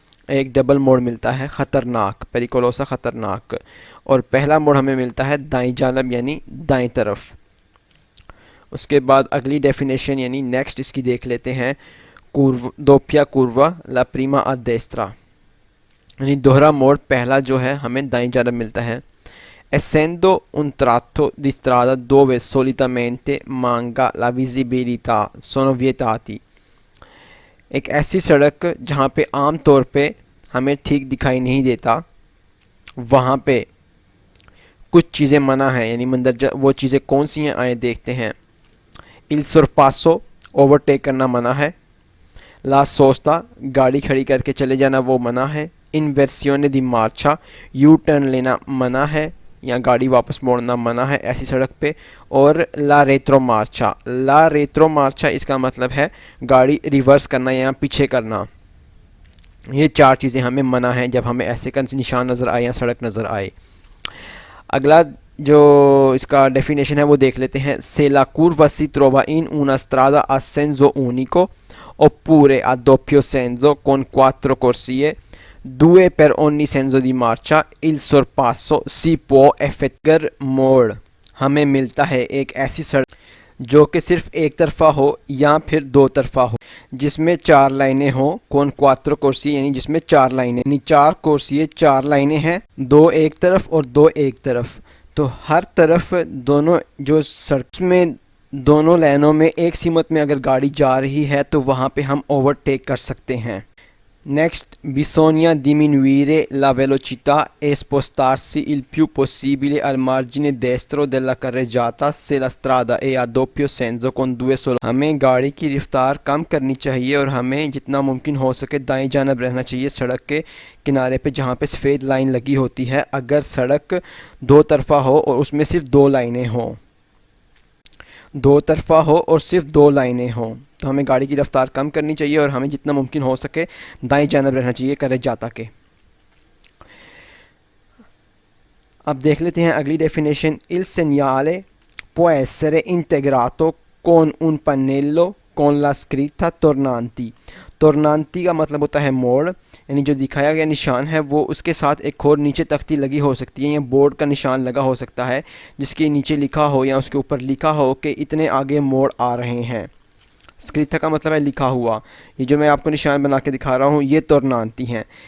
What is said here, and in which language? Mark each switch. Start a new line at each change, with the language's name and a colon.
Hindi: एक डबल मोड़ मिलता है ख़तरनाक, पेरिकोलोसा ख़तरनाक, और पहला मोड़ हमें मिलता है दाईं जानब यानी दाईं तरफ। उसके बाद अगली डेफिनेशन यानी नेक्स्ट इसकी देख लेते हैं।
Italian: दोप्या कुर्वा ला प्रीमा आ देस्त्रा,
Hindi: यानी दोहरा मोड़ पहला जो है हमें दाईं जानब मिलता है।
Italian: Essendo un tratto di strada dove solitamente manca la visibilità sono vietati।
Hindi: एक ऐसी सड़क जहाँ पे आम तौर पे हमें ठीक दिखाई नहीं देता, वहाँ पे कुछ चीज़ें मना है, यानी मंदरजा। वो चीज़ें कौन सी हैं आए देखते हैं।
Italian: Il sorpasso,
Hindi: ओवरटेक करना मना है।
Italian: La sosta,
Hindi: गाड़ी खड़ी करके चले जाना वो मना है।
Italian: इन्वर्सियोने दी मार्चा,
Hindi: यू टर्न लेना मना है या गाड़ी वापस मोड़ना मना है ऐसी सड़क पे। और
Italian: ला रेत्रो मार्चा, ला रेत्रो मार्चा
Hindi: इसका मतलब है गाड़ी रिवर्स करना या पीछे करना। ये चार चीज़ें हमें मना है जब हमें ऐसे का निशान नज़र आए या सड़क नज़र आए। अगला जो इसका डेफिनेशन है वो देख लेते हैं।
Italian: Se la curva si trova in una strada a senso unico oppure a doppio senso con 4 corsie, 2 per ogni senso di marcia, il sorpasso si può effettuare
Hindi: मोड़ हमें मिलता है एक ऐसी सड़क जो कि सिर्फ एक तरफा हो या फिर दो तरफा हो, जिसमें चार लाइनें हो।
Italian: कौन क्वात्रो कोर्सी,
Hindi: यानी जिसमें चार लाइनें, यानी चार कोर्सी, चार लाइनें हैं, दो एक तरफ और दो एक तरफ। तो हर तरफ दोनों जो सड़क में दोनों लाइनों में एक सीमत में अगर गाड़ी जा रही है तो वहाँ पे हम ओवरटेक कर सकते हैं।
Italian: नेक्स्ट, bisogna diminuire la velocità e spostarsi il più possibile al margine destro della carreggiata se la strada è a doppio senso con due solo।
Hindi: हमें गाड़ी की रफ्तार कम करनी चाहिए और हमें जितना मुमकिन हो सके दाएं जानब रहना चाहिए सड़क के किनारे पे, जहाँ पे सफ़ेद लाइन लगी होती है। अगर सड़क दो तरफा हो और उसमें सिर्फ दो लाइनें हों, दो तरफा हो और सिर्फ दो लाइनें हों, तो हमें गाड़ी की रफ्तार कम करनी चाहिए और हमें जितना मुमकिन हो सके दाएं जानब रहना चाहिए carreggiata के। अब देख लेते हैं अगली definition.
Italian: Il segnale può essere integrato con un pannello con la scritta tornanti।
Hindi: tornanti का मतलब होता है मोड़, यानी जो दिखाया गया निशान है वो उसके साथ एक और नीचे तख्ती लगी हो सकती है या बोर्ड का निशान लगा हो सकता है, जिसके नीचे लिखा हो या उसके ऊपर लिखा हो कि इतने आगे मोड़ आ रहे हैं। स्क्रिथा का मतलब है लिखा हुआ। ये जो मैं आपको निशान बना के दिखा रहा हूँ ये तोरनांती हैं।